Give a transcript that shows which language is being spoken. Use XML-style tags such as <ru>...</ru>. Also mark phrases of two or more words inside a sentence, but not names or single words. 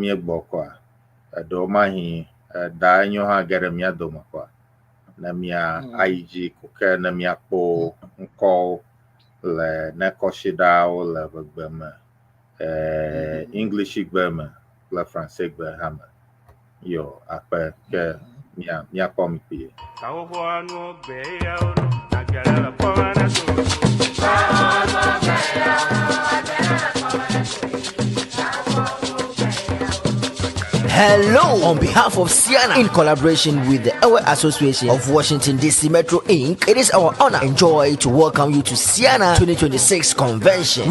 <ee>míegbɔ kɔa eɖewo mahi Daa Enyo hã ge ɖe mía dome kɔa ne mía ayi dzi ko ke ne míakpɔ ŋkɔwo le ne kɔsiɖawo le ʋegbe me English gbe me kple Francais gbe hã me yo akpe ke míakpɔ mi kpie.</ee> <en>Hello, on behalf of CEANA, in collaboration with the Ewe Association of Washington DC Metro Inc., it is our honor and joy to welcome you to CEANA 2026 convention.</en>